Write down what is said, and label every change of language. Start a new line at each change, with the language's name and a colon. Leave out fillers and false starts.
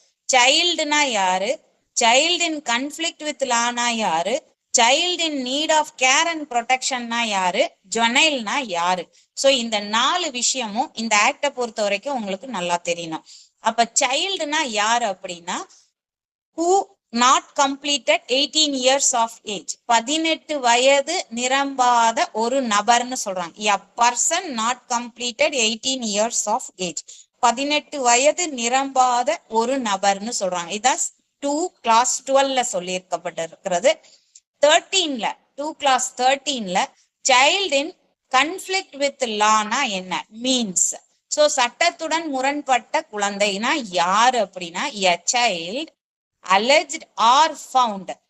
Tamil: சைல்டுனா யாரு, child in conflict with Lana யாரு, child in need of care and ப்ரொடெக்ஷன்னா யாரு, ஜொனைல்னா யாரு. சோ இந்த 4 விஷயமும் இந்த ஆக்டை பொறுத்த வரைக்கும் உங்களுக்கு நல்லா தெரியணும். அப்ப சைல்டுனா யாரு அப்படின்னா
English: who not completed 18 years of age,
Tamil: 18 வயது நிரம்பாத ஒரு நபர்னு சொல்றாங்க.
English: a person not completed 18 years of age,
Tamil: 18 வயது நிரம்பாத ஒரு நபர்னு சொல்றாங்க. இதான் 2 class 12ல சொல்லியிருக்கப்பட்டிருக்கிறது. 13ல 2 class 13ல child in conflict with Lana என்ன மீன்ஸ். சோ சட்டத்துடன் முரண்பட்ட குழந்தைனா யாரு அப்படின்னா
English: a child alleged or found